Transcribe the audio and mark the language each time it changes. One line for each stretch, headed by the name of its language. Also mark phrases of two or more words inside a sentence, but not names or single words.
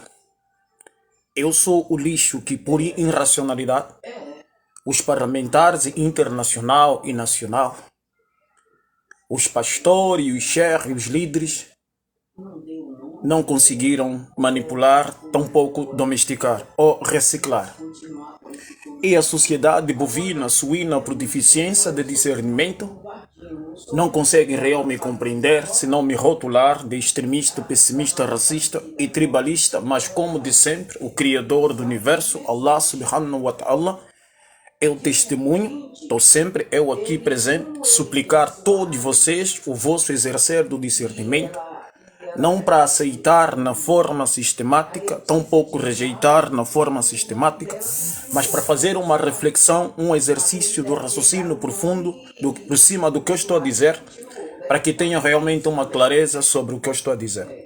Portuguese: Eu sou o lixo que, por irracionalidade, os parlamentares internacional e nacional, os pastores, os chefes, os líderes, não conseguiram manipular, tampouco domesticar ou reciclar. E a sociedade bovina, suína, por deficiência de discernimento, não consegue realmente compreender, senão me rotular de extremista, pessimista, racista e tribalista, mas como de sempre, o Criador do Universo,
Arabic: الله سبحانه وتعالى,
Portuguese: é o testemunho, estou sempre eu aqui presente, suplicar todos vocês o vosso exercer do discernimento, não para aceitar na forma sistemática, tampouco rejeitar na forma sistemática, mas para fazer uma reflexão, um exercício do raciocínio profundo, por cima do que eu estou a dizer, para que tenha realmente uma clareza sobre o que eu estou a dizer.